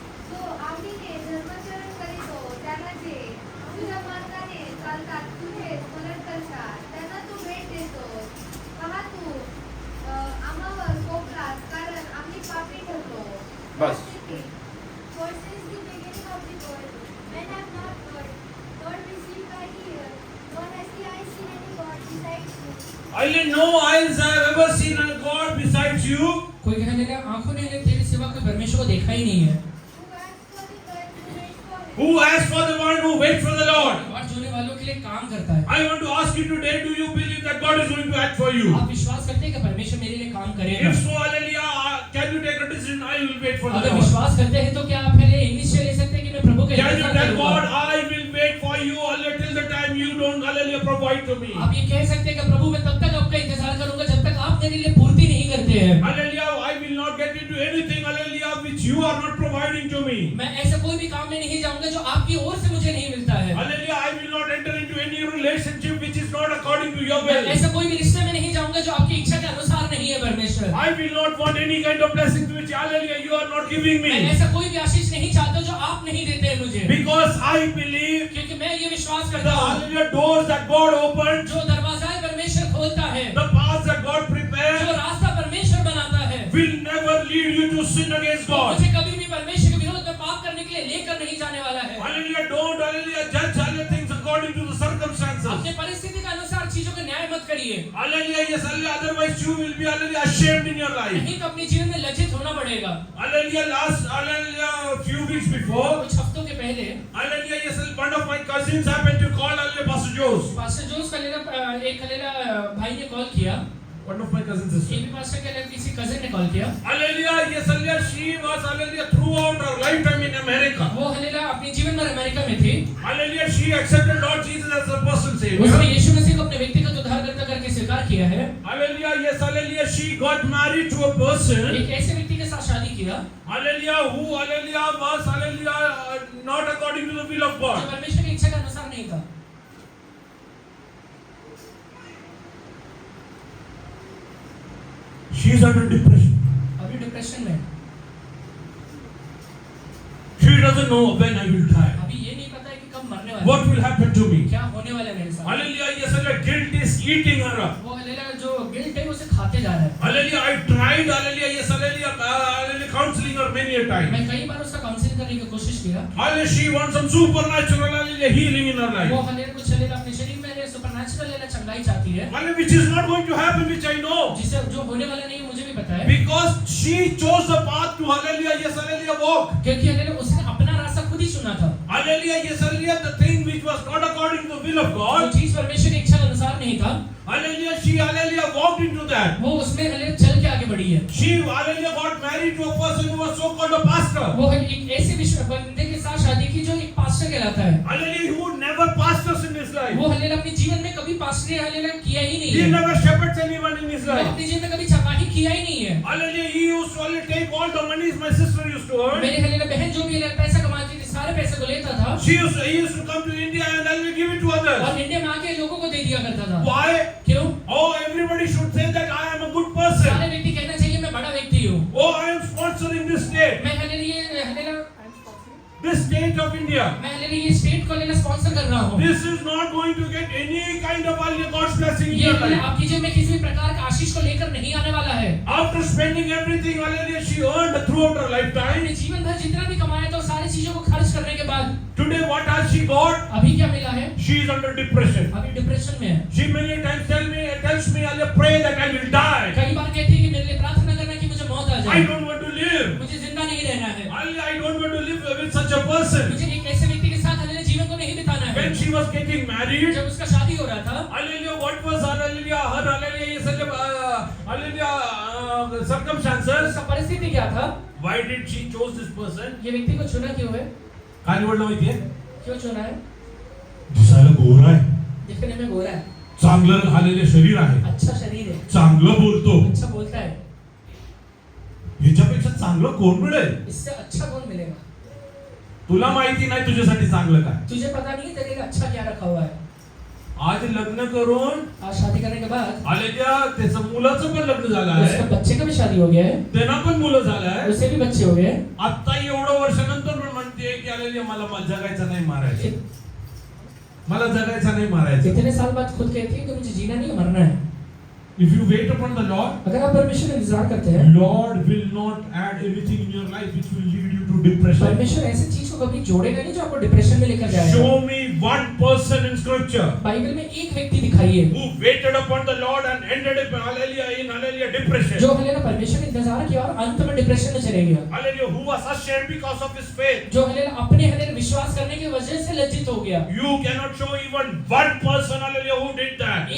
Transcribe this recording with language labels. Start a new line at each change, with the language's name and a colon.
Marathi: तो आवडीने धर्माचरण करीतो, त्याला जे तुझ्या मार्गाने चालतात तुझे स्मरण करतात, त्यांना तू भेट देतोस। पहा तू आम्हावर कोपलास, कारण आम्ही पापी ठरलो। बस.
English: For since the beginning of the world, men have not heard, nor received by ear, nor has the eye seen any God besides you. No eyes have ever seen a God besides you.
Hindi: कोई hallelujah आंखों ने तेरे सिवा कोई परमेश्वर को देखा ही नहीं है।
English: Who asks for the one who waits for Who asks for the one who waits for him? the Lord?
Hindi: बाट जोने वालों के लिए काम करता है।
English: I want to ask you today, do you believe that God is going to act for you?
Hindi: आप विश्वास करते हैं कि परमेश्वर मेरे लिए काम करेगा?
English: If so, hallelujah, can you take a decision? I will wait for the
Hindi: अगर
English: Lord.
Hindi: विश्वास करते हैं तो क्या आप पहले निश्चय ले सकते हैं कि मैं प्रभु का
English: Can you
Hindi: इंतजार
English: tell God,
Hindi: करूंगा?
English: I will wait for you until the time you don't hallelujah provide to me?
Hindi: आप ये कह सकते हैं कि प्रभु मैं तब तक आपका इंतजार करूंगा जब तक आप मेरे लिए पूर्ति नहीं करते हैं।
English: Hallelujah, I will not get into anything, hallelujah, which you are not providing to me.
Hindi: मैं ऐसा कोई भी काम में नहीं जाऊंगा जो आपकी ओर से मुझे नहीं मिलता है।
English: Hallelujah, I will not enter into any relationship which is not according to your
Hindi: मैं
English: will.
Hindi: ऐसा कोई भी रिश्ते में नहीं जाऊंगा जो आपकी इच्छा के अनुसार नहीं है परमेश्वर।
English: I will not want any kind of blessings which, hallelujah, you are not giving
Hindi: मैं
English: me.
Hindi: ऐसा कोई भी आशीष नहीं चाहता जो आप नहीं देते हैं मुझे,
English: Because I believe
Hindi: क्योंकि मैं ये विश्वास
English: the
Hindi: करता हूँ
English: hallelujah doors that God opened,
Hindi: जो दरवाजा है परमेश्वर खोलता है,
English: the paths that God
Hindi: जो
English: prepared,
Hindi: रास्ता परमेश्वर बनाता है,
English: will never lead you to sin against God.
Hindi: मुझे कभी भी परमेश्वर के विरोध में पाप करने के लिए लेकर नहीं जाने वाला है।
English: Hallelujah, don't hallelujah judge hallelujah things according to the circumstances.
Hindi: अपने परिस्थिति के अनुसार चीजों का न्याय मत करिए,
English: Hallelujah, yes, hallelujah, otherwise you will be hallelujah ashamed in your life.
Hindi: नहीं तो अपने जीवन में लज्जित होना पड़ेगा।
English: Hallelujah, last hallelujah few weeks before,
Hindi: कुछ हफ्तों के पहले
English: hallelujah, yes, one of my cousins happened to call hallelujah Pastor Jose.
Hindi: Pastor जोस का एक भाई ने कॉल किया,
English: One of my cousins is.
Hindi: ये भी पास्टर के किसी कजिन ने कॉल किया।
English: Hallelujah, yes, hallelujah, she was hallelujah throughout her lifetime in America.
Hindi: वो हालेलुया अपने जीवन में अमेरिका में थी,
English: Hallelujah, she accepted Lord Jesus as her personal
Hindi: उसने
English: savior.
Hindi: यीशु मसीह को अपने व्यक्तिगत उद्धारकर्ता करके स्वीकार किया है।
English: Hallelujah, yes, hallelujah, she got married to a person.
Hindi: एक ऐसे व्यक्ति के साथ शादी किया
English: Hallelujah, who hallelujah was hallelujah not according to the will of
Hindi: जो
English: God.
Hindi: परमेश्वर की इच्छा के अनुसार नहीं था।
English: She is under depression.
Hindi: अभी डिप्रेशन में है।
English: She doesn't know when I will die.
Hindi: अभी ये नहीं पता है कि कब मरने वाला
English: What will happen to me?
Hindi: क्या होने वाला है मेरे साथ।
English: Hallelujah, yes, hallelujah, guilt is eating her up.
Hindi: वो हालेलुया जो गिल्ट है उसे खाते जा रहा है।
English: Hallelujah, I tried, hallelujah, yes, hallelujah, hallelujah, counseling her many a time.
Hindi: मैं कई बार उसका काउंसलिंग करने की कोशिश किया,
English: Hallelujah, she wants some supernatural, hallelujah, hallelujah, healing in her
Hindi: वो
English: life.
Hindi: हालेलुया कुछ हालेलुया अपने शरीर में हालेलुया सुपरनैचुरल लेना चंगाई चाहती है,
English: Hallelujah, which is not going to happen, which I know.
Hindi: जिसे जो होने वाला नहीं है मुझे भी पता है,
English: Because she chose the path to hallelujah, yes, hallelujah, walk.
Hindi: क्योंकि हालेलुया उसने अपना रास्ता खुद ही चुना था।
English: Hallelujah, yes, hallelujah, the thing which was not according to the will of
Hindi: जो
English: God.
Hindi: चीज परमेश्वर की इच्छा के अनुसार नहीं था,
English: Hallelujah, she, hallelujah, walked into that.
Hindi: वो उसमें हालेलुया चल के आगे बढ़ी है।
English: She, hallelujah, got married to a person who was so called a pastor.
Hindi: वो एक ऐसे विश्व बंदे के साथ शादी की जो एक पास्टर कहलाता है।
English: Hallelujah, who never pastors in his life.
Hindi: वो हालेलुया अपने जीवन में कभी पास्टर हालेलुया किया ही नहीं
English: He
Hindi: है।
English: never shepherds anyone in his
Hindi: वो
English: life.
Hindi: अपने जीवन में कभी चरवाही किया ही नहीं है।
English: Hallelujah, he used to only take all the monies my sister used to earn.
Hindi: मेरे हालेलुया बहन जो भी हालेलुया पैसा कमाती थी सारे पैसे को लेता था
English: He used to come to India and then we give it to others.
Hindi: और इंडिया में आके लोगों को दे दिया करता था।
English: Why?
Hindi: क्यों?
English: Oh, everybody should say that I am a good person.
Hindi: सारे व्यक्ति कहना चाहिए मैं बड़ा व्यक्ति हूँ।
English: Oh, I am sponsoring this state.
Hindi: मैं hallelujah
English: This state of India.
Hindi: मैं हालेलुया ये स्टेट को लेना स्पॉन्सर कर रहा हूँ।
English: This is not going to get any kind of God's blessing in
Hindi: ये
English: your hallelujah life.
Hindi: आपकी जेब में किसी भी प्रकार का आशीष को लेकर नहीं आने वाला है।
English: After spending everything, hallelujah, she earned throughout her lifetime.
Hindi: अपने जीवन भर जितना भी कमाया तो सारी चीजों को खर्च करने के बाद
English: Today, what has she got?
Hindi: अभी क्या मिला है?
English: She is under depression.
Hindi: अभी डिप्रेशन में है।
English: She many times tells me, I'll pray that I will die.
Hindi: कई बार कहती है कि मेरे लिए प्रार्थना करना कि मुझे मौत आ
English: I
Hindi: जाए।
English: don't want to live.
Hindi: मुझे जिंदा नहीं रहना है।
English: I don't want to live with such a person.
Hindi: मुझे एक ऐसे व्यक्ति के साथ हालेलुया जीवन को नहीं बिताना है।
English: When she was getting married,
Hindi: जब उसका शादी हो रहा था,
English: hallelujah, what was hallelujah, her hallelujah,
Hindi: ये सब
English: hallelujah circumstances.
Hindi: उसका परिस्थिति क्या था?
English: Why did she chose this person?
Hindi: ये व्यक्ति को चुना क्यों है?
Marathi: काय निवडलं माहितीये?
Hindi: क्यों चुना है?
Marathi: दिसायला गोरा आहे,
Hindi: दिखने में गोरा है,
Marathi: चांगलं हल्लेलं शरीर आहे,
Hindi: अच्छा शरीर है,
Marathi: चांगलं बोलतो,
Hindi: अच्छा बोलता है,
Marathi: ह्याच्यापेक्षा चांगलं कोण मिळेल?
Hindi: इससे अच्छा कौन मिलेगा?
Marathi: तुला माहिती नाही तुझ्यासाठी चांगलं काय.
Hindi: तुझे पता नहीं तेरे लिए अच्छा क्या रखा हुआ है।
Marathi: आज लग्न करून
Hindi: आज शादी करने के बाद
Marathi: आलेल्या त्याचं मुलाचं पण लग्न झालं
Hindi: उसका
Marathi: आहे,
Hindi: बच्चे का भी शादी हो गया है,
Marathi: त्यांना पण मुलं झालं आहे.
Hindi: उसे भी बच्चे हो गए।
Marathi: आता एवढं वर्षानंतर पण म्हणते की आलेली मला जगायचं नाही मारायचं, मला जगायचं नाही मारायचं.
Hindi: इतने साल बाद खुद कहती है कि मुझे जीना नहीं मरना है।
English: If you wait upon the Lord,
Hindi: अगर आप परमेश्वर का इंतजार करते हैं,
English: Lord will not add anything in your life which will lead you to depression.
Hindi: परमेश्वर ऐसी चीज को कभी जोड़ेगा नहीं जो आपको डिप्रेशन में लेकर जाएगा।
English: Show me one person in Scripture
Hindi: Bible में एक व्यक्ति दिखाइए
English: who waited upon the Lord and ended up in depression.
Hindi: जो हालेलुया परमेश्वर का इंतजार किया और अंत में डिप्रेशन में चले गया।
English: Hallelujah, who was ashamed because of his faith.
Hindi: जो हालेलुया अपने हालेलुया विश्वास करने की वजह से लज्जित हो गया।
English: You cannot show even one person, hallelujah, who did that.